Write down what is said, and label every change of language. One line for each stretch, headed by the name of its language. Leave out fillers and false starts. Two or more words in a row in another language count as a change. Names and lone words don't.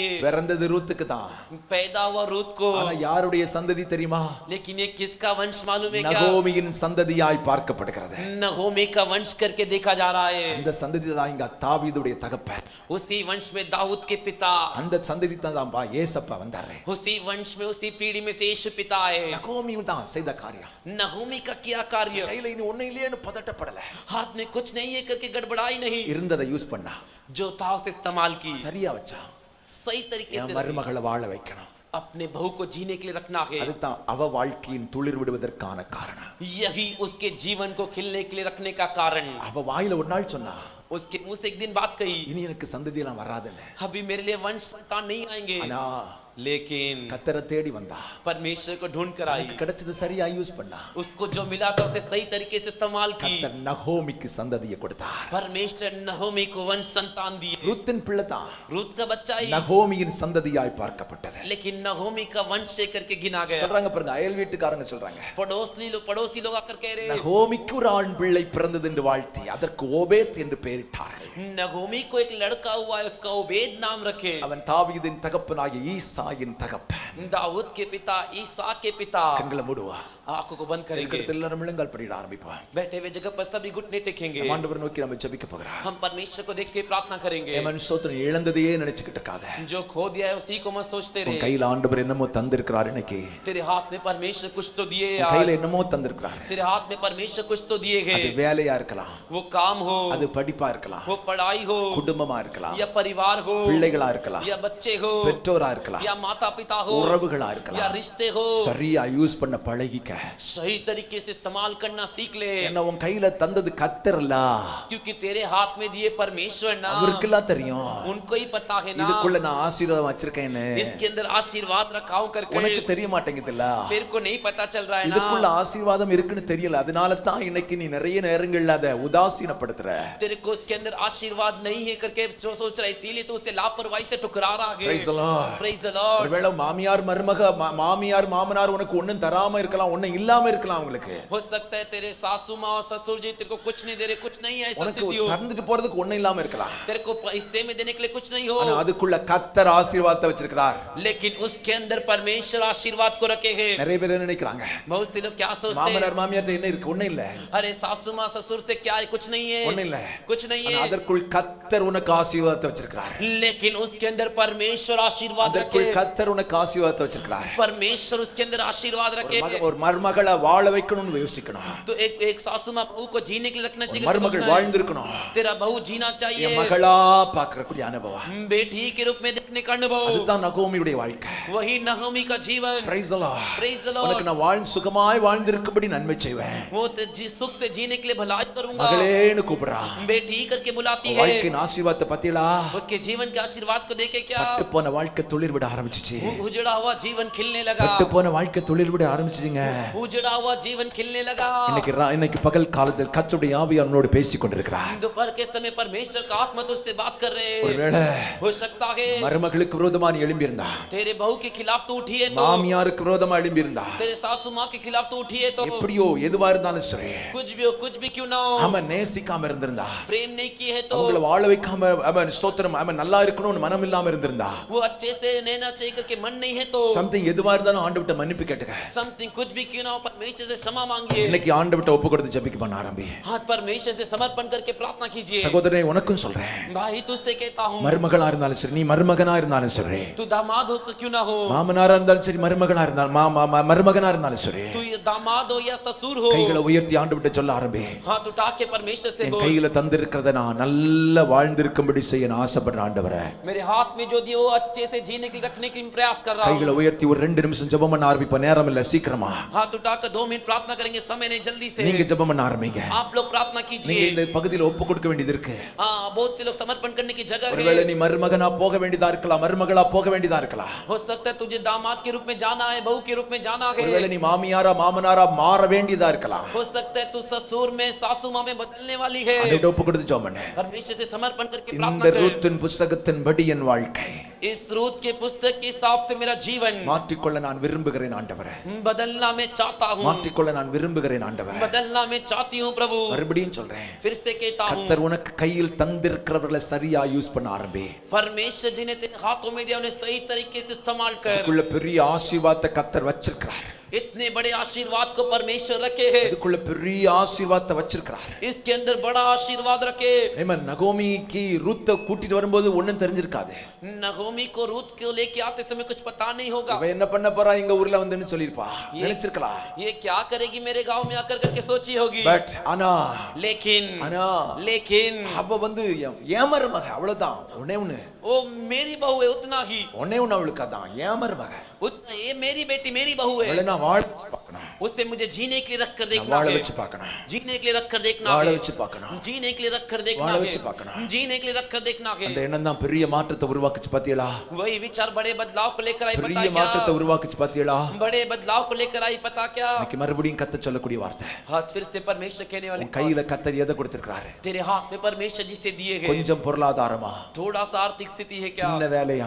Tamil: பிறந்தது ரூத்துக்கு தான்.
Hindi: पैदा हुआ रूत को।
Tamil: ஆனா யாருடைய சந்ததி தெரியுமா?
Hindi: लेकिन ये किसका वंश मालूम है क्या?
Tamil: நகோமியின் சந்ததியாய் பார்க்கப்படுகிறது.
Hindi: नहोमी का वंश करके देखा जा रहा है।
Tamil: அந்த சந்ததி தான் இங்க தாவீதுடைய தகப்பன்.
Hindi: उसी वंश में दाऊद के पिता।
Tamil: அந்த சந்ததி தான் பா ஏசப்பா வந்தாரு.
Hindi: उसी वंश में उसी पीढ़ी में से यीशु पिता है।
Tamil: நகோமி தான் செய்த காரியம்.
Hindi: नहोमी का किया कार्य।
Tamil: கையில இனி ஒண்ணே இல்லையேன்னு பதட்டப்படல.
Hindi: हाथ में कुछ नहीं है करके गड़बड़ाई नहीं।
Tamil: இருந்ததை யூஸ் பண்ணா.
Hindi: जो था उसे इस्तेमाल की।
Tamil: சரியா வச்சா.
Hindi: सही तरीके से
Tamil: மருமகளை வாழ வைக்கணும்.
Hindi: अपने बहू को जीने के लिए रखना है।
Tamil: அதுதான் அவ வாழ்க்கையின் துளிர் விடுவதற்கான காரணம்.
Hindi: यही उसके जीवन को खिलने के लिए रखने का कारण।
Tamil: அவ வாயில ஒரு நாள் சொன்னா,
Hindi: उसके मुंह से एक दिन बात कही,
Tamil: இனி எனக்கு சந்ததி எல்லாம் வராதுன்னு.
Hindi: अभी मेरे लिए वंश संतान नहीं आएंगे।
Tamil: ஆனா
Hindi: लेकिन
Tamil: கர்த்தரை தேடி வந்தா.
Hindi: परमेश्वर को ढूंढ कर आई।
Tamil: கிடைச்சது சரியா யூஸ் பண்ணா.
Hindi: उसको जो मिला था उसे सही तरीके से इस्तेमाल की।
Tamil: கர்த்தர் நகோமிக்கு சந்ததியை கொடுத்தார்.
Hindi: परमेश्वर नहोमी को वंश संतान दिए।
Tamil: ரூத்தின் பிள்ளை தான்.
Hindi: रूत का बच्चा ही
Tamil: நகோமியின் சந்ததியாய் பார்க்கப்பட்டது.
Hindi: लेकिन नहोमी का वंश करके गिना गया।
Tamil: சொல்றாங்க பாருங்க, அயல் வீட்டுக்காரங்க சொல்றாங்க,
Hindi: पड़ोसी लोग आकर कह रहे हैं
Tamil: நகோமிக்கு ஒரு ஆண் பிள்ளை பிறந்தது என்று வாழ்த்தி அதற்கு ஓபேத் என்று பெயரிட்டார்கள்.
Hindi: नहोमी को एक लड़का हुआ है, उसका ओबेद नाम रखे।
Tamil: அவன் தாவீதின் தகப்பனாகிய ஈசாயின் தகப்பன்.
Hindi: दाऊद के पिता ईसा के पिता।
Tamil: கண்களை மூடுவா.
Hindi: आंखों को बंद करेंगे।
Tamil: எல்லாரும் முழங்கால் படியிட ஆரம்பிப்பா.
Hindi: बैठे हुए जगह पर सभी घुटने टेकेंगे।
Tamil: ஆண்டவரை நோக்கி நம்ம ஜெபிக்க போகிறோம்.
Hindi: हम परमेश्वर को देख के प्रार्थना करेंगे।
Tamil: ஏமன் ஸ்தோத்திரம். இழந்ததையே நினைச்சிட்டு இருக்காத.
Hindi: जो खो दिया है उसी को मत सोचते
Tamil: உன்
Hindi: रहे।
Tamil: கையில ஆண்டவர் என்னமோ தந்திருக்கிறார். இன்னைக்கு
Hindi: तेरे हाथ में परमेश्वर कुछ तो दिए
Tamil: உன் கையில
Hindi: यार।
Tamil: என்னமோ தந்திருக்கிறார்.
Hindi: तेरे हाथ में परमेश्वर कुछ तो दिए
Tamil: அது
Hindi: हैं।
Tamil: வேலையா இருக்கலாம்,
Hindi: वो काम हो,
Tamil: அது படிப்பா இருக்கலாம்,
Hindi: वो पढ़ाई हो,
Tamil: குடும்பமா இருக்கலாம்,
Hindi: या परिवार हो,
Tamil: பிள்ளைகளா இருக்கலாம்,
Hindi: या बच्चे हो,
Tamil: பெற்றோரா இருக்கலாம்,
Hindi: या माता पिता हो,
Tamil: உறவுகளா
Hindi: या
Tamil: இருக்கலாம்.
Hindi: रिश्ते हो।
Tamil: சரியா யூஸ் பண்ண பழகிக்க.
Hindi: सही तरीके से इस्तेमाल करना सीख ले।
Tamil: என்ன உன் கையில தந்தது கர்த்தர்ல.
Hindi: क्योंकि तेरे हाथ में दिए परमेश्वर ना,
Tamil: அவருக்குலாம் தெரியும்
Hindi: उनको ही पता है ना
Tamil: இதுக்குள்ள நான் ஆசீர்வாதம் வச்சிருக்கேன்னு.
Hindi: इसके अंदर आशीर्वाद रखा हूं करके।
Tamil: உனக்கு தெரிய மாட்டேங்குதுல்ல.
Hindi: तेरे को नहीं पता चल रहा है ना।
Tamil: இதுக்குள்ள ஆசீர்வாதம் இருக்குன்னு தெரியல. அதனால தான் இன்னைக்கு நீ நிறைய நேரங்கள்ல அதை உதாசீனப்படுத்துற.
Hindi: तेरे को उसके अंदर आशीर्वाद नहीं है करके जो सोच रहा है, इसीलिए तो उसे लापरवाही से ठुकरा रहा है।
English: Praise the Lord. Praise the Lord।
Tamil: ஒருவேளை மாமியார் மாமனார் உனக்கு ஒண்ணும் தராம இருக்கலாம், ஒண்ணும் இல்லாம இருக்கலாம். உங்களுக்கு
Hindi: हो सकता है तेरे सासू माँ और ससुर जी तेरे को कुछ नहीं दे रहे, कुछ नहीं है ऐसा
Tamil: உனக்கு
Hindi: स्थिति हो।
Tamil: தந்துட்டு போறதுக்கு ஒண்ணும் இல்லாம இருக்கலாம்.
Hindi: तेरे को हिस्से में देने के लिए कुछ नहीं हो।
Tamil: ஆனா அதுக்குள்ள கர்த்தர் ஆசீர்வாதத்தை வச்சிருக்கிறார்.
Hindi: लेकिन उसके अंदर परमेश्वर आशीर्वाद को रखे हैं।
Tamil: நிறைய பேர் என்ன நினைக்கிறாங்க,
Hindi: बहुत से लोग क्या सोचते हैं,
Tamil: மாமனார் மாமியார்ட்ட என்ன இருக்கு? ஒண்ணும் இல்ல.
Hindi: अरे सासू माँ ससुर से क्या है, कुछ नहीं है,
Tamil: ஒண்ணும் இல்ல.
Hindi: कुछ नहीं है।
Tamil: அதை அதற்குள் கர்த்தர் உனக்கு ஆசீர்வாதத்தை வச்சிருக்கிறார்.
Hindi: लेकिन उसके अंदर परमेश्वर आशीर्वाद रखे.
Tamil: அதற்குள் கர்த்தர் உனக்கு ஆசீர்வாதத்தை வச்சிருக்கிறார்.
Hindi: परमेश्वर उसके अंदर आशीर्वाद रखे.
Tamil: ஒரு மருமகளை வாழ வைக்கணும்னு யோசிக்கணும்.
Hindi: तो एक सासू मां बहू को जीने के लिए रखना चाहिए.
Tamil: மருமகள் வாழ்ந்திருக்கணும்.
Hindi: तेरा बहू जीना चाहिए.
Tamil: என் மகளா பார்க்கக்கூடிய அனுபவம்,
Hindi: बेटी के रूप में देखने का अनुभव,
Tamil: அதுதான் நகோமியுடைய வாழ்க்கை.
Hindi: वही नहोमी का जीवन.
English: Praise the Lord. Praise the Lord.
Tamil: உனக்கு நான் வாழ்ந்து சுகமாய் வாழ்ந்திருக்கும்படி நன்மை செய்வேன்.
Hindi: वो सुख से जीने के लिए भलाई करूंगा.
Tamil: மகளேன்னு கூப்பிடுறா.
Hindi: बेटी करके बुलाती है.
Tamil: வாழ்க்கையின் ஆசீர்வாதத்தை பத்தியலா?
Hindi: उसके जीवन के आशीर्वाद को देखे क्या
Tamil: பட்டு போன வாழ்க்கை துளிர் விட ஆரம்பிச்சிச்சு.
Hindi: उजड़ा हुआ जीवन खिलने लगा.
Tamil: பட்டு போன வாழ்க்கை துளிர் விட ஆரம்பிச்சிச்சுங்க.
Hindi: उजड़ा हुआ जीवन खिलने लगा.
Tamil: இன்னைக்கு பகல் காலத்தில் கர்த்தருடைய ஆவி அவனோடு பேசிக் கொண்டிருக்கிறார்.
Hindi: दोपहर के समय परमेश्वर का आत्मा तुझसे बात कर रहे हैं.
Tamil: ஒருவேளை
Hindi: हो सकता है
Tamil: மருமகளுக்கு விரோதமா நீ எழும்பி இருந்தா,
Hindi: तेरे बहू के खिलाफ तो उठी है, तो
Tamil: மாமியாருக்கு விரோதமா எழும்பி இருந்தா,
Hindi: तेरे सासू मां के खिलाफ तो उठी है, तो
Tamil: எப்படியோ எதுவா இருந்தாலும் சரி,
Hindi: कुछ भी क्यों ना हो,
Tamil: அவன் நேசிக்காம இருந்திருந்தா,
Hindi: प्रेम नहीं किए है, तो
Tamil: அவங்கள வாழ வைக்காம அவன் ஸ்தோத்திரம் அவன் நல்லா இருக்கணும்னு மனம் இல்லாம இருந்திருந்தா,
Hindi: वो अच्छे से रहना चाहिए करके मन नहीं है, तो
Tamil: something எதுவா இருந்தாலும் ஆண்டவர்ட்ட மன்னிப்பு கேட்டுக்க.
Hindi: समथिंग कुछ भी क्यों ना हो परमेश्वर से क्षमा मांगिए.
Tamil: இன்னைக்கு ஆண்டவர்ட்ட ஒப்பு கொடுத்து ஜெபிக்க பண்ண ஆரம்பி.
Hindi: हाथ परमेश्वर से समर्पण करके प्रार्थना कीजिए.
Tamil: சகோதரனே உனக்கும் சொல்றேன்,
Hindi: भाई तुझसे कहता हूं,
Tamil: மருமகளா இருந்தாலும் சரி, நீ மருமகனா இருந்தாலும் சரி,
Hindi: तू दामाद हो क्यों ना हो,
Tamil: மாமனாரா இருந்தாலும் சரி, மருமகனா இருந்தாலும் மருமகனா இருந்தாலும் சரி,
Hindi: तू ये दामाद हो या ससुर हो,
Tamil: கைகளை உயர்த்தி ஆண்டவர்ட்ட சொல்ல ஆரம்பி.
Hindi: हाथ उठा के परमेश्वर से
Tamil: என்
Hindi: बोल,
Tamil: கையில தந்திருக்கிறத நான் நல்லா வாழ்ந்திருக்கும்படி செய்ய நான் ஆசைப்படுறேன் ஆண்டவரே.
Hindi: मेरे हाथ में जो दिया वो अच्छे से जीने के लिए रखने के लिए प्रयास कर रहा हूं.
Tamil: கைகளை உயர்த்தி ஒரு 2 நிமிஷம் ஜெபம் பண்ண ஆரம்பிப்போம். நேரம் இல்ல, சீக்கிரமா
Hindi: हाथ उठाकर 2 मिनट प्रार्थना करेंगे, समय नहीं, जल्दी से
Tamil: நீங்க ஜெபம் பண்ண ஆரம்பிங்க.
Hindi: आप लोग प्रार्थना
Tamil: நீங்க
Hindi: कीजिए.
Tamil: இந்த பகுதியில ஒப்பு கொடுக்க வேண்டியது இருக்கு.
Hindi: बहुत से लोग समर्पण करने की जगह
Tamil: ஒருவேளை
Hindi: है.
Tamil: நீ மருமகனா போக வேண்டியதா இருக்கலாம், மருமகளா போக வேண்டியதா இருக்கலாம்.
Hindi: हो सकता है तुझे दामाद के रूप में जाना है, बहू के रूप में जाना
Tamil: ஒருவேளை
Hindi: है.
Tamil: நீ மாமியாரா மாமனாரா மாற வேண்டியதா இருக்கலாம்.
Hindi: हो सकता है तू ससुर में सासू मां में बदलने वाली है.
Tamil: ஆண்டவர்ட்ட ஒப்பு கொடுத்து ஜெபம் பண்ணு.
Hindi: परमेश्वर से समर्पण करके
Tamil: இந்த
Hindi: प्रार्थना कर.
Tamil: ரூத்தின் புத்தகத்தின்படி என் வாழ்க்கை
Hindi: इस रूत के पुस्तक के हिसाब से मेरा जीवन
Tamil: மாற்றிக்கொள்ள நான் விரும்புகிறேன் ஆண்டவரே.
Hindi: बदलना मैं चाहता हूं.
Tamil: மாற்றிக்கொள்ள நான் விரும்புகிறேன் ஆண்டவரே.
Hindi: बदलना मैं चाहती हूं प्रभु.
Tamil: மறுபடியும் சொல்றேன்,
Hindi: फिर से कहता हूं,
Tamil: கர்த்தர் உனக்கு கையில் தந்திருக்கிறவர்களை சரியா யூஸ் பண்ண ஆரம்பி.
Hindi: परमेश्वर जी ने तेरे हाथों में दिया, उन्हें सही तरीके से इस्तेमाल कर.
Tamil: அதுக்குள்ள பெரிய ஆசீர்வாதத்தை கர்த்தர் வச்சிருக்கிறார்.
Hindi: इतने बड़े आशीर्वाद को परमेश्वर रखे हैं.
Tamil: அதுக்குள்ள பெரிய ஆசீர்வாதத்தை வச்சிருக்கிறார்.
Hindi: इसके अंदर बड़ा आशीर्वाद रखे.
Tamil: ஆமென். நகோமிக்கு ரூத்தை கூட்டிட்டு வரும்போது ஒண்ணும் தெரிஞ்சிருக்காது.
Hindi: नगोमी को रूत को लेके आते समय कुछ पता नहीं होगा.
Tamil: அவ என்ன பண்ண போறா எங்க ஊர்ல வந்துன்னு சொல்லிருப்பா, நினைச்சிருக்கலாம்.
Hindi: ये क्या करेगी मेरे गांव में आकर करके सोची होगी.
Tamil: பட் ஆனா
Hindi: लेकिन
Tamil: அவ வந்து ஏமருமக, அவ்வளவுதான். ஒண்ணே
Hindi: वो मेरी बहू है, उतना ही.
Tamil: ஒண்ணே அவளுக்கு அதான் ஏமருமக.
Hindi: उतना ये मेरी बेटी मेरी बहू है.
Tamil: அவளை நான் வாழ வச்சு பார்க்கணும்.
Hindi: उससे मुझे जीने के लिए रख कर देखना
Tamil: வாழ
Hindi: है.
Tamil: வச்சு பார்க்கணும்.
Hindi: जीने के लिए रख कर देखना
Tamil: வாழ
Hindi: है.
Tamil: வச்சு பார்க்கணும்.
Hindi: जीने के लिए रख कर देखना
Tamil: வாழ
Hindi: है.
Tamil: வச்சு பார்க்கணும்.
Hindi: जीने के लिए रख कर देखना है.
Tamil: அந்த எண்ணம் தான் பெரிய மாற்றத்தை உருவாக்குச்சு பாத்தீங்களா?
Hindi: वही विचार बड़े बदलाव को लेकर आई, पता
Tamil: பெரிய
Hindi: क्या?
Tamil: மாற்றத்தை உருவாக்குச்சு பாத்தீங்களா?
Hindi: बड़े बदलाव को लेकर आई, पता क्या?
Tamil: இன்னைக்கு மறுபடியும் கத்த சொல்லக்கூடிய வார்த்தை.
Hindi: हाथ फिर से परमेश्वर कहने वाले,
Tamil: உன் கையில கத்தர் எதை கொடுத்திருக்காரு?
Hindi: तेरे हाथ में परमेश्वर जी से दिए हैं.
Tamil: கொஞ்சம் பொருளாதாரமா,
Hindi: थोड़ा सा आर्थिक स्थिति है क्या?
Tamil: சின்ன வேலையா,